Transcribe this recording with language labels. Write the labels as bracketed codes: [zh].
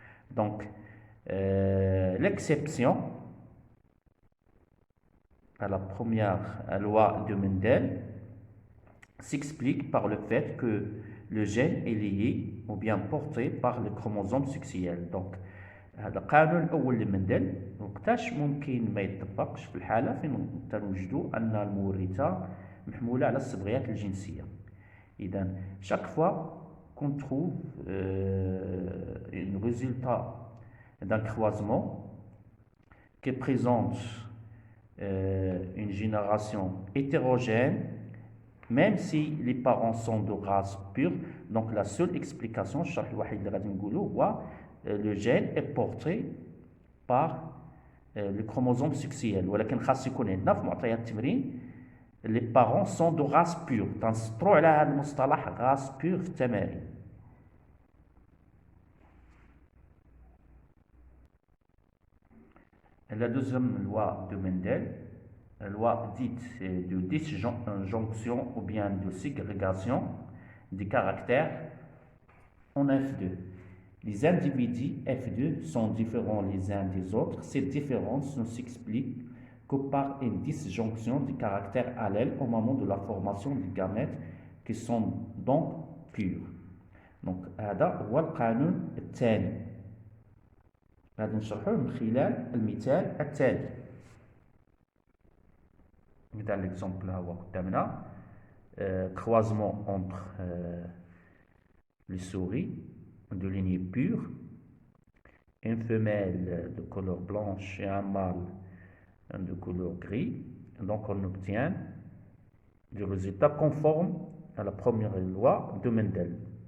[fr] Donc, l'exception à la première loi de Mendel s'explique par le fait que le gène est lié ou bien porté par le chromosome successiel. [ar] Donc, هذا القانون الأول لمندل وقتاش ممكن ما يطبقش في الحالة فين تنوجدوا أن المورثة محمولة على الصبغيات الجنسية. [fr] إذا chaque fois qu'on trouve un résultat d'un croisement qui présente une génération hétérogène, même si les parents sont de race pure, donc la seule explication, [ar] الشرح الوحيد اللي غادي نقولو هو [fr] le gène est porté par le chromosome successiel. [ar] ولكن خاص يكون عندنا في معطيات التمرين [fr] les parents sont de race pure. [ar] تنسطروا على هذا المصطلح race pure في التمارين. [fr] La deuxième loi de Mendel, la loi dite de disjonction ou bien de ségrégation des caractères en F2. Les individus F2 sont différents les uns des autres. Cette différence ne s'explique que par une disjonction des caractères allèles au moment de la formation des gamètes qui sont donc purs. [ar] Donc, هذا هو القانون الثاني. غادي نشرحوه من خلال المثال التالي. مثال l'exemple هو قدامنا. [fr] Croisement entre les souris de lignée pure, une femelle de couleur blanche et un mâle de couleur gris. Donc on obtient des résultats conformes à la première loi de Mendel.